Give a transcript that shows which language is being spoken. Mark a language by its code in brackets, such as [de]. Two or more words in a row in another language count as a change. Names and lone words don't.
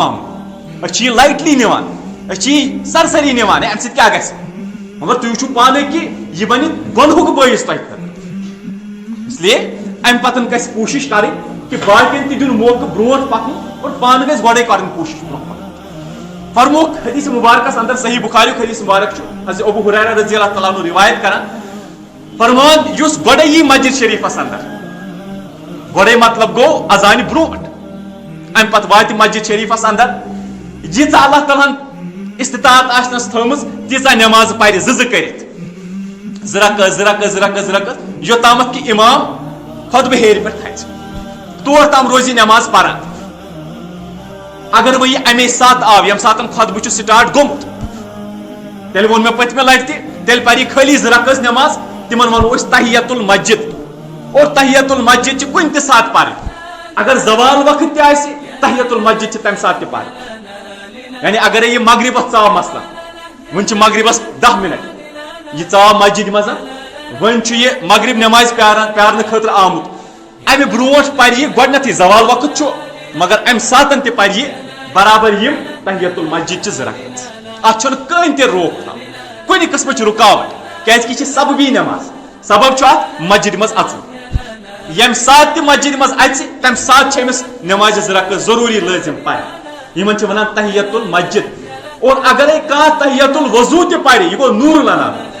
[ks] معاملہٕ أسۍ چھِ یہِ لایٹلی نِوان أسۍ چھِ یہِ سرسری نِوان امہِ سۭتۍ کیاہ گژھِ مگر تُہۍ وٕچھِو پانے کہِ یہِ بنہِ گۄنہُک بٲعث تۄہہِ خٲطرٕ اسلیے امہِ پتہٕ گژھِ کوٗشش کرٕنۍ کہ باقین تہِ دیُن موقعہٕ برونٛٹھ پکنُک اور پانہٕ گژھِ گۄڈے کرٕنۍ کوٗشش برونٛہہ پکُن فرموک حدیث مبارکس اندر صحیح بخاریُک حدیث مبارک چھُ حضرت ابو ہریرہ [ar] رضی اللہ تعالیٰ عنہ [ks] روایت کران فرمان یُس گۄڈے یی مسجد شریفس اندر گۄڈے مطلب گوٚو اذانہِ برونٛٹھ امہِ پتہٕ واتہِ مسجد شریفس اندر ییٖژاہ اللہ تعالیٰ ہن استطاعت آسنس تھٲومٕژ تیٖژاہ نٮ۪ماز پرِ زٕ کٔرِتھ زٕ رکعت یوٚتامتھ کہِ امام خۄطبہٕ ہیرِ پٮ۪ٹھ کھژِ تور تام روزِ نٮ۪ماز پران اگر وۄنۍ یہِ امی ساتہٕ آو ییٚمہِ ساتہٕ خۄطبہٕ چھُ سٹارٹ گوٚمُت تیٚلہِ ووٚن مےٚ پٔتمہِ لٹہِ تہِ تیٚلہِ پرِ یہِ خٲلی زٕ رکعت نٮ۪ماز تِمن ونو أسۍ تحیت المسجد اور تحیت المسجد چھِ کُنہِ تہِ ساتہٕ پرٕنۍ اگر زوال وقت تہِ آسہِ تحیت المسجد چھِ تمہِ ساتہٕ تہِ پرٕنۍ یعنی اگرے یہِ مغربس ژاو مثلاً وۄنۍ چھِ مغربس 10 منٹ یہِ ژاو مسجد منٛز وۄنۍ چھُ یہِ مغرب نٮ۪مازِ پیارنہٕ خٲطرٕ آمُت امہِ برونٛٹھ پرِ یہِ گۄڈنیٚتھٕے زوال وقت چھُ مگر امہِ ساتن تہِ پرِ یہِ برابر یِم تحیت المسجد چہِ زٕ رکعت اتھ چھُنہٕ کٕہٕنۍ تہِ روک تھام کُنہِ قٕسمٕچ رُکاوٹ کیازکہِ یہِ چھِ سببی نٮ۪ماز سبب چھُ اتھ مسجد منٛز اژُن ییٚمہِ ساتہٕ تہِ مسجد منٛز اژِ تمہِ ساتہٕ چھِ أمِس نٮ۪مازِ زٕ رکعت ضروٗری لٲزِم پرِ یِمن چھِ ونان تحیت المسجد اور اگرے کانٛہہ تحیت الوضوٗ تہِ پرِ یہِ گوٚو [ar] نوٗر لنا